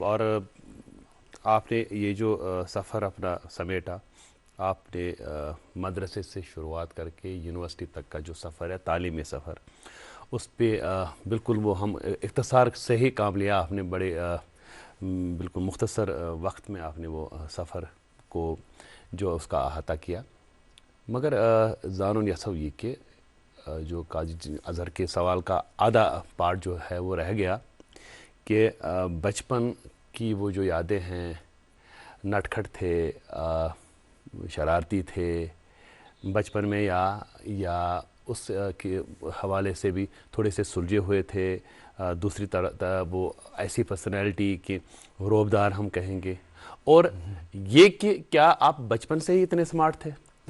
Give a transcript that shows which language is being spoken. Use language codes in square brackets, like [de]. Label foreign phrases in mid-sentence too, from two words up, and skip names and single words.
[ur] اور آپ نے یہ جو سفر اپنا سمیٹا، آپ نے مدرسے سے شروعات کر کے یونیورسٹی تک کا جو سفر ہے، تعلیمی سفر، اس پہ بالکل وہ ہم اختصار سے ہی کام لیا آپ نے. بڑے بالکل مختصر وقت میں آپ نے وہ سفر کو جو اس کا احاطہ کیا. مگر [ks] زانن یژھو [ur] یہ کہ جو قاضی اظہر کے سوال کا آدھا پارٹ جو ہے وہ رہ گیا کہ بچپن کی وہ جو یادیں ہیں، نٹ کھٹ تھے، شرارتی تھے بچپن میں، یا اس کے حوالے سے بھی تھوڑے سے سلجھے ہوئے تھے، دوسری طرح وہ ایسی پرسنالٹی کہ روبدار ہم کہیں گے، اور یہ کہ کیا آپ بچپن سے ہی اتنے سمارٹ تھے؟